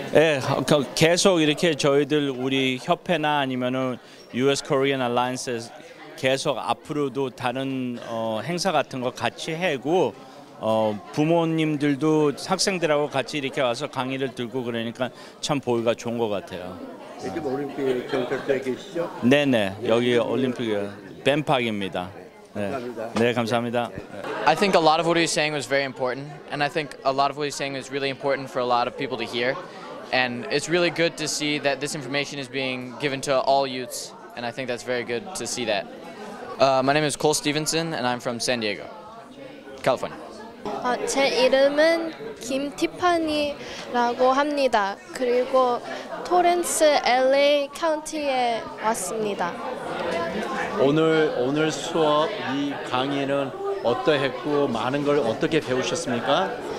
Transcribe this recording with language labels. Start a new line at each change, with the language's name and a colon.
Korean: 네, 계속 이렇게 저희들 우리 협회나 아니면은 US Korean Alliance 계속 앞으로도 다른 행사 같은 거 같이 하고, 부모님들도 학생들하고 같이 이렇게 와서 강의를 들고 그러니까 참 보기가 좋은 것 같아요. 지금 올림픽 경찰서에 계시죠? 네네, 여기 올림픽 벤팍입니다. 네. 감사합니다. 네, 감사합니다.
English: I think a lot of what he was saying was very important, and I think a lot of what he's saying is really important for a lot of people to hear. And it's really good to see that this information is being given to all youths, and I think that's very good to see that. My name is Cole Stevenson, and I'm from San Diego, California.
Korean: 제 이름은 김티파니라고 합니다. 그리고 토렌스 LA 카운티에 왔습니다. 오늘 수업 이 강의는 어떠했고 많은 걸 어떻게 배우셨습니까?